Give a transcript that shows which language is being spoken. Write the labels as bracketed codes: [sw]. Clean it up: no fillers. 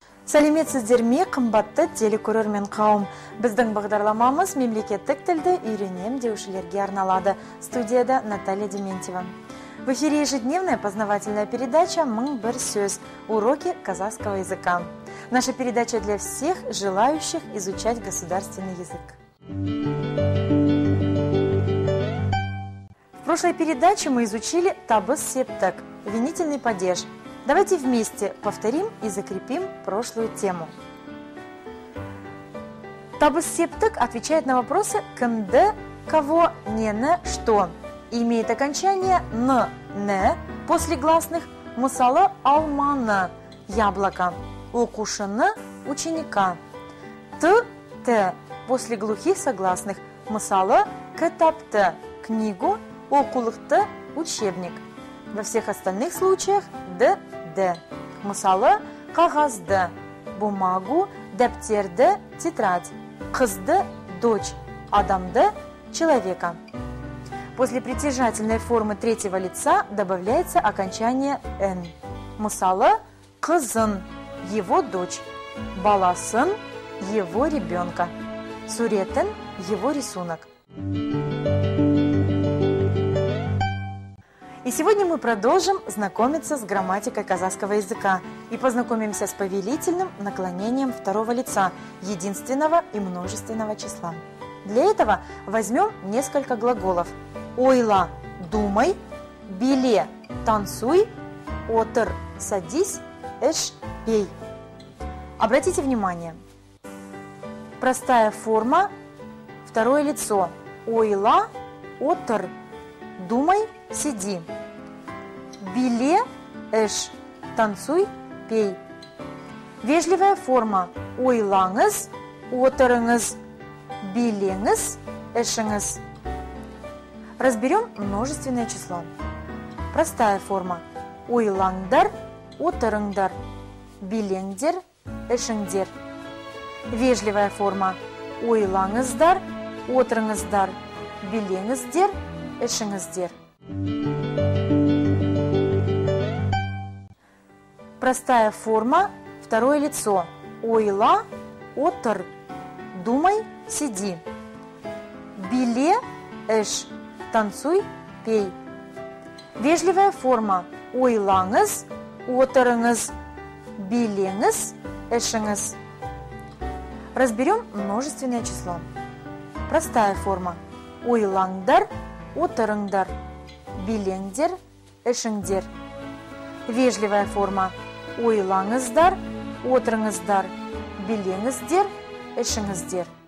[kk] Сәлеметсіздер ме, қымбатты телекөрермен қауым. Біздің бағдарламамыз мемлекеттік тілді үйренем деушілерге арналады. [ru] Студияда Наталья Дементьева. В эфире ежедневная познавательная передача «Мың бір сөз. Уроки казахского языка». Наша передача для всех желающих изучать государственный язык. В прошлой передаче мы изучили табыс септак, винительный падеж. Давайте вместе повторим и закрепим прошлую тему. Табыс септак отвечает на вопросы «кімді», «кого», «нені», «что» и имеет окончание «н», «не» после гласных, мысалы «алманы», «яблоко», «оқушыны», «ученика», «т», «т» после глухих согласных, мысалы «кітапты», «книгу», «оқулықты», «учебник». Во всех остальных случаях «д», «д». [kk] Мысалы, қағазды, [ru] бумагу, [kk] дәптерді, тетрадь, қызды, дочь, адамды, человека. [ru] После притяжательной формы третьего лица добавляется окончание «н». [kk] Мысалы, қызын, [ru] его дочь, баласын, его ребенка, суретін, его рисунок. И сегодня мы продолжим знакомиться с грамматикой казахского языка и познакомимся с повелительным наклонением второго лица единственного и множественного числа. Для этого возьмем несколько глаголов. Ойла – думай, биле – танцуй, отыр – садись, эш – пей. Обратите внимание. Простая форма, второе лицо. Ойла – отыр, думай, сиди. Биле, эш, танцуй, пей. Вежливая форма. [kk] Ойлаңыз, отырыңыз, билеңіз, эшіңіз. [ru] Разберем множественное число. Простая форма. [kk] Ойлаңдар, отырыңдар, билеңдер, эшіңдер. Вежливая форма. Ойлаңыздар, отырыңыздар, билеңіздер, эшіңіздер. [ru] Простая форма, второе лицо. Ойла, отыр, думай, сиди. Биле, эш, танцуй, пей. Вежливая форма. [kk] Ойлаңыз, отырыңыз, билеңіз, эшіңіз. [ru] Разберем множественное число. Простая форма. [kk] Ойлаңдар, отырыңдар, билеңдер, эшіңдер. Вежливая форма. Ойлаңыздар, отырыңыздар, билеңіздер, эшіңіздер.